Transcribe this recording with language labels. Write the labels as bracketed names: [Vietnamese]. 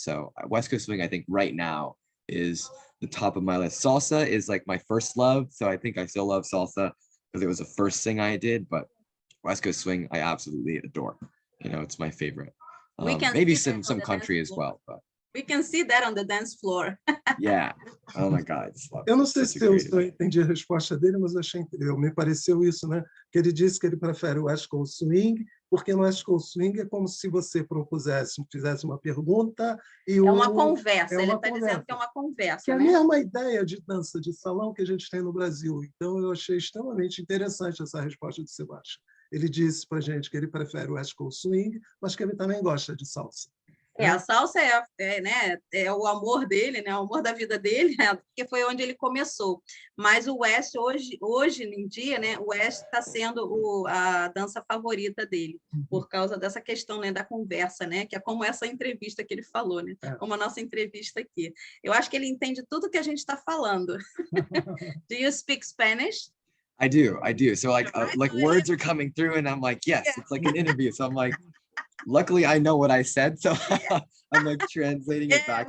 [English] So West Coast Swing, I think right now is the top of my list. Salsa is like my first love. So I think I still love salsa because it was the first thing I did, but West Coast Swing, I absolutely adore. You know, it's my favorite. Maybe some country as well, but we can see that on the dance floor. Yeah. Oh my God. [Portuguese] Eu não sei se eu entendi a resposta dele, mas achei incrível. Me pareceu isso, né? Que ele disse que ele prefere o West Coast Swing, porque no West Coast Swing é como se você fizesse uma pergunta e uma conversa. Ele está conversa. dizendo que é uma conversa. Que é né? a mesma ideia de dança de salão que a gente tem no Brasil. Então, eu achei extremamente interessante essa resposta de Sebastian. Ele disse para a gente que ele prefere o West Coast Swing, mas que ele também gosta de salsa. A salsa é o amor dele, né? O amor da vida dele, porque foi onde ele começou. Mas o West, hoje em dia, né? O West está sendo a dança favorita dele, por causa dessa questão, né, da conversa, né? Que é como essa entrevista que ele falou, né? Como a nossa entrevista aqui. Eu acho que ele entende tudo que a gente está falando. [English] Do you speak Spanish? I do. So like words are coming through and I'm like, yes, it's like an interview. So I'm like, luckily I know what I said, so I'm like translating it back.